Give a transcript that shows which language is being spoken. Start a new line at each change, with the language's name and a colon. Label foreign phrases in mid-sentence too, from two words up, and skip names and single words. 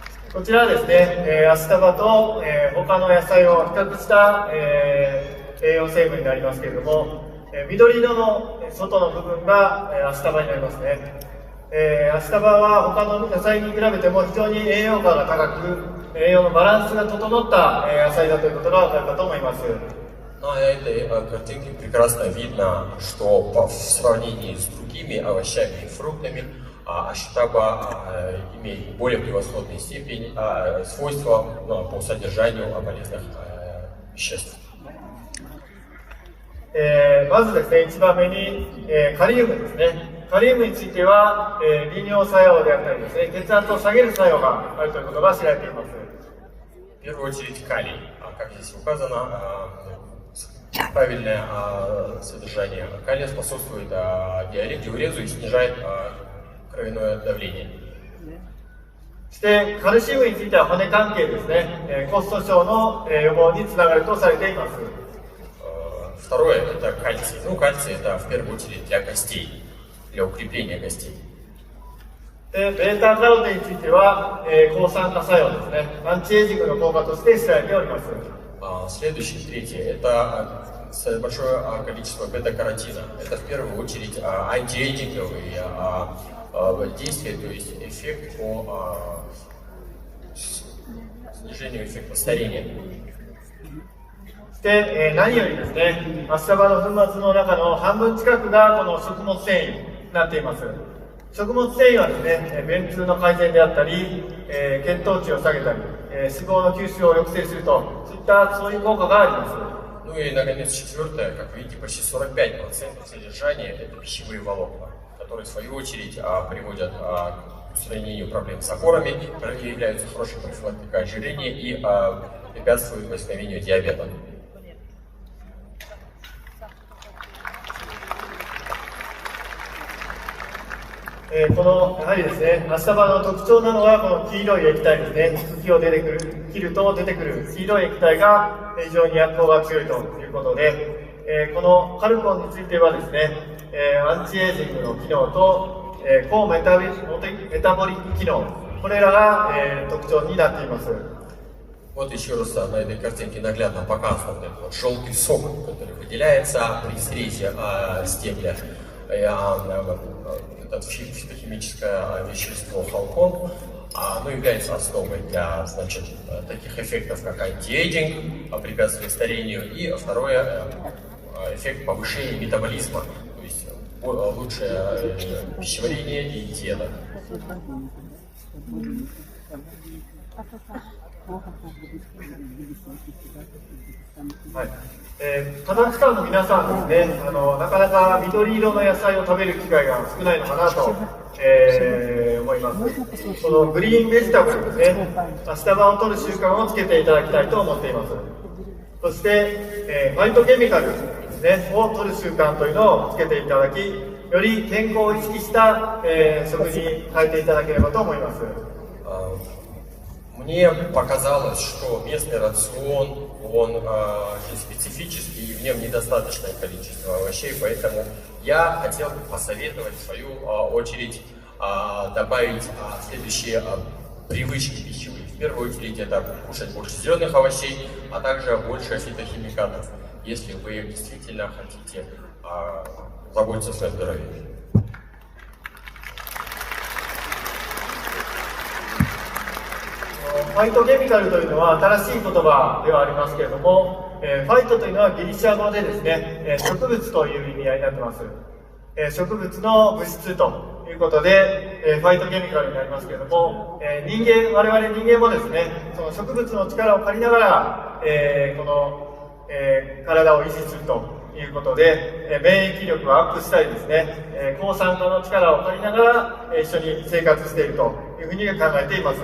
Japanese: こちらはですね、アスタバと、他の野菜を比較した、栄養成分になりますけれども、緑色の外の部分が、アスタバになりますね。アスタバは他の野菜に比べても非常に栄養価が高く、栄養のバランスが整った、野菜だということが分かるかと思います。
Russian: На этой картинке прекрасно видно, что в сравнении с другими овощами и фруктами аштаба имеет более превосходную степень свойства по содержанию полезных веществ.
Japanese: まずですね、一番目に、カリウムですね。カリウムについては、利尿作用であったりですね、血圧を下げる作用があるということが知られています。
Russian: В первую очередь калий, как здесь указано, правильное содержание калия способствует диурезу и снижает кровяное давление.
Japanese: そしてカルシウムについては骨関係ですね、骨粗鬆の予防につながるとされています。
Russian: Второе – это кальций. Кальций – это в первую очередь для костей, для укрепления костей.
Japanese: でベータカロテンについては、抗酸化作用ですね、アンチエイジングの効果として知られております。
Russian: Следующее, третье – это большое количество бета-каротина. Это в первую очередь антиэйджинговые действия, то есть эффект по снижению эффекта старения.
Japanese: そして、何よりですね、アスタバの粉末の中の半分近くがこの食物繊維になっています。食物繊維はですね、便通の改善であったり、血糖値を下げたり、脂肪の吸収を抑制すると、そういう効果があります。
Russian: Ну и, наконец, четвертое, как видите, почти 45% содержания – это пищевые волокна, которые, в свою очередь, приводят к устранению проблем с опорами, являются хорошей профилактикой ожирения и препятствуют возникновению диабета.
Japanese: このやはりですね、アスタバの特徴なのはこの黄色い液体ですね。茎を切ると出てくる黄色い液体が非常に薬効が強いということで、このカルコンについてはですね、アンチエイジングの機能と、抗メタボリック機能、これらが、特徴になっています。
Russian: Вот еще раз на этой картинке наглядно показан вот этот вот желтый сок, который выделяется при срезе стебля. Это фитохимическое вещество халкон, оно является основой для, значит, таких эффектов, как антиэйджинг, препятствие старению, и второе эффект повышения метаболизма, то есть лучшее пищеварение и диета.
Japanese: はい、カザフスタンの皆さんですね、なかなか緑色の野菜を食べる機会が少ないのかなと、思います。このグリーンベジタブルですね、アスタバを取る習慣をつけていただきたいと思っています。そして、ファイトケミカルですね、を取る習慣というのをつけていただき、より健康を意識した、食事に変えていただければと思います。
Russian: Мне показалось, что местный рацион, он специфический, и в нем недостаточное количество овощей, поэтому я хотел бы посоветовать, в свою очередь, добавить следующие привычки пищевые. В первую очередь, это кушать больше зеленых овощей, а также больше фитохимикатов, если вы действительно хотите заботиться о своем здоровье.
Japanese: ファイトケミカルというのは新しい言葉ではありますけれども、ファイトというのはギリシャ語でですね、植物という意味合いになってます。植物の物質ということで、ファイトケミカルになりますけれども、我々人間もですね、その植物の力を借りながら、この、体を維持するということで、免疫力をアップしたりですね、抗酸化の力を借りながら、一緒に生活しているというふうに考えています。